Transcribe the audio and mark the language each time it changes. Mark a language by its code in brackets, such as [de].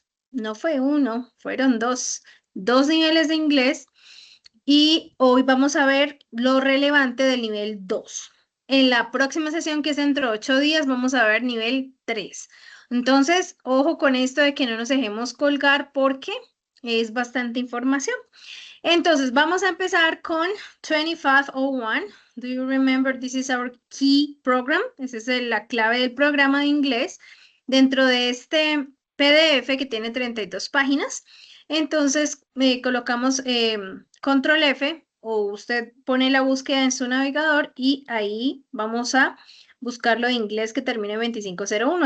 [es] No fue uno, fueron 2. 2 niveles de inglés y hoy vamos a ver lo relevante del nivel 2. En la próxima sesión, que es dentro de 8 días, vamos a ver nivel 3. Entonces, ojo con esto de que no nos dejemos colgar porque es bastante información. Entonces, vamos a empezar con 2501. [en] Do you remember this is our key program? [es] Esa es la clave del programa de inglés. Dentro de este PDF que tiene 32 páginas, entonces colocamos control F o usted pone la búsqueda en su navegador y ahí vamos a buscar lo de inglés que termine en 2501.